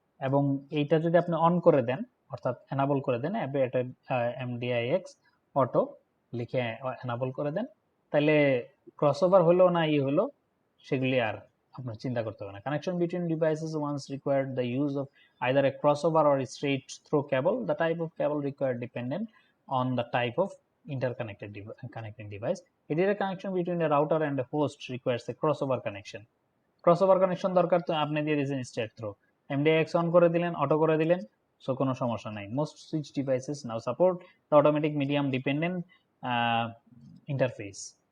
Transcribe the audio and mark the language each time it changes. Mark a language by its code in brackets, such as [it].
[bn] এবং এইটা যদি আপনি অন করে দেন, অর্থাৎ এনাবল করে দেন, এটা MDIX অটো লিখে এনাবল করে দেন, তাহলে ক্রসওভার হলো না হলো সেগুলি আর আপনার চিন্তা করতে হবে না। [en] Connection between devices once required the use of either a crossover or a straight through cable. The type of cable required dependent on the type of interconnected connecting device. A direct connection between a router and a host requires a crossover connection. [bn] Crossover connection দরকার, তো আপনি দিয়ে দিয়েছেন straight through, MDIX on করে দিলেন, auto করে দিলেন, so কোনো সমস্যা নাই। [en] Most switch devices now support the automatic medium dependent interface.